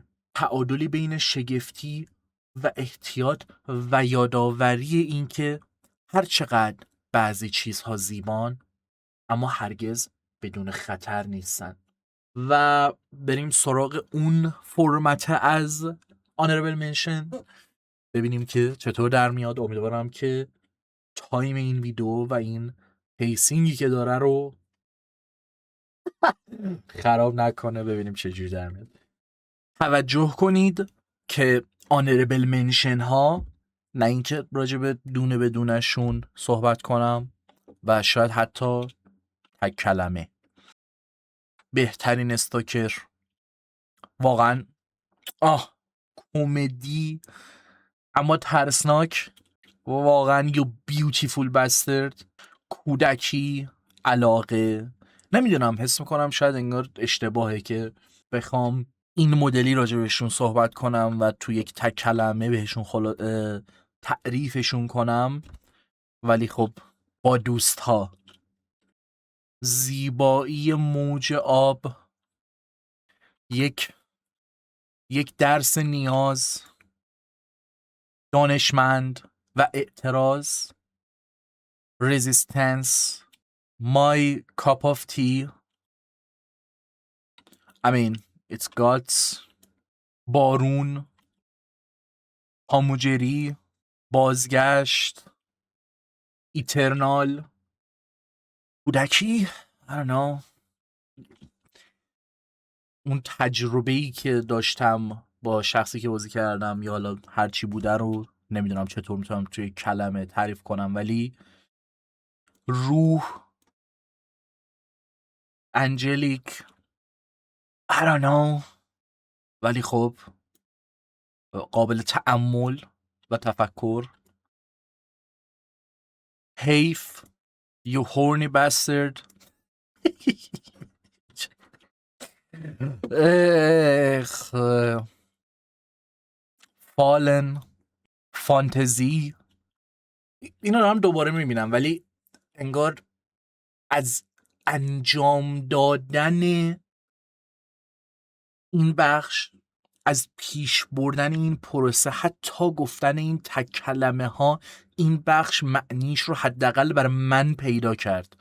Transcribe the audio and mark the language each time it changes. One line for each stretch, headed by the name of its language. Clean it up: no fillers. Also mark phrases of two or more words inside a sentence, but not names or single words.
Persian: تعادلی بین شگفتی و احتیاط و یادآوری این که هر چقدر بعضی چیزها زیبان اما هرگز بدون خطر نیستن. و بریم سراغ اون فرمت از
English: honorable mention،
Persian: ببینیم که چطور در میاد. امیدوارم که تایم این ویدیو و این پیسینگی که داره رو خراب نکنه. ببینیم چجوری در میاد. توجه کنید که
English: honorable mention
Persian: ها، نه اینکه راجع به دونه به دونشون صحبت کنم و شاید حتی تک کلمه. بهترین استاکر، واقعا کمدی اما ترسناک، واقعا
English: you beautiful bastard.
Persian: کودکی، علاقه، نمیدونم، حس میکنم شاید انگار اشتباهه که بخوام این مدلی راجع بهشون صحبت کنم و تو یک تک کلمه بهشون تعریفشون کنم، ولی خب با دوست ها. زیبایی موج آب، یک درس نیاز، دانشمند و اعتراض،
English: resistance, my cup of tea, I mean it's guts،
Persian: بارون، هاموجری، بازگشت، ایترنال، کودکی،
English: I don't know،
Persian: اون تجربه‌ای که داشتم با شخصی که بازی کردم یا حالا هرچی بوده رو نمیدونم چطور میتونم توی کلمه تعریف کنم، ولی روح، انجلیک،
English: I don't know،
Persian: ولی خب قابل تأمل و تفکر. حیف،
English: you horny bastard.
Persian: فالن، فانتزی، اینا رو هم دوباره میبینم ولی انگار از انجام دادن این بخش، از پیش بردن این پروسه، حتی گفتن این تک کلمه ها، این بخش معنیش رو حداقل برای من پیدا کرد.